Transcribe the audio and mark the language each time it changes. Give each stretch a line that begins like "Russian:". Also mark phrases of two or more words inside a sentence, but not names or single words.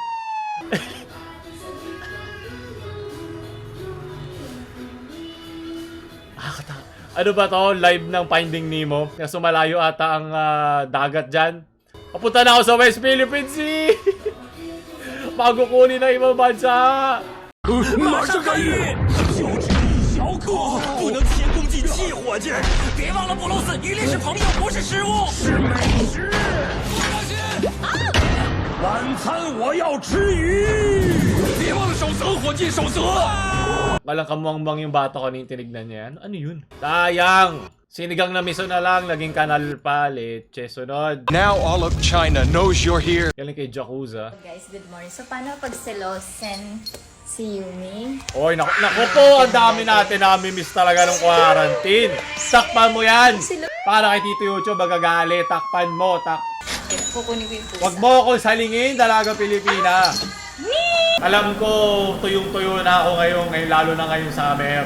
Filipino: Ano ba to? Live ng Finding Nemo. Kaso malayo ata ang dagat dyan. Papunta na ako sa West Philippines Sea. Bago kunin ng ibang bansa.
Chinese: 马上干预！就只一小口，不能先攻击气火箭。别忘了，布鲁斯，鱼鳞是朋友，不是食物。是美食。不小心！晚餐我要吃鱼。别忘了守则，伙计，守则。
Filipino: Walang kamuang-muang yung bata ko nang tinignan niya yan. Ano yun? Sayang! Sinigang na miso na lang, naging kanal pa. Leche, sunod.
English: Now all of China knows you're here.
Filipino: Galing kay Jakuza.
English: Guys, good morning.
Filipino: So, paano pag selosen si Yumi? Oy, naku po, ang dami natin nami-miss talaga ng quarantine. Takpan mo yan! Para kay Tito Yucho, magagalit. Takpan mo, Kukunin ko yung pusa. Wag mo akong salingin, dalaga Pilipina. Alam ko, tuyong-tuyo na ako ngayon, lalo na ngayong summer.